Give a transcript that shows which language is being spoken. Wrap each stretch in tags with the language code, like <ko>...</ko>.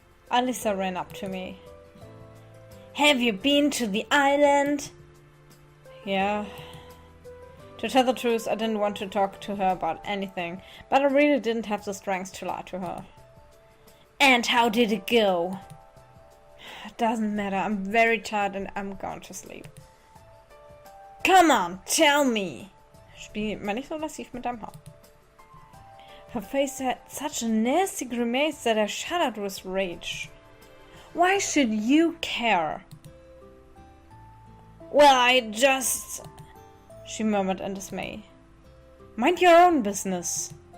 <en>Alyssa ran up to me. Have you been to the island? Yeah. To tell the truth, I didn't want to talk to her about anything, but I really didn't have the strength to lie to her. And how did it go? It doesn't matter, I'm very tired and I'm going to sleep. Come on, tell me!</en> <de>Spiel mal nicht so lassiv mit deinem Haar.</de> <en>Her face had such a nasty grimace that I shuddered with rage. Why should you care? Well, I just... she murmured in dismay. Mind your own business.</en>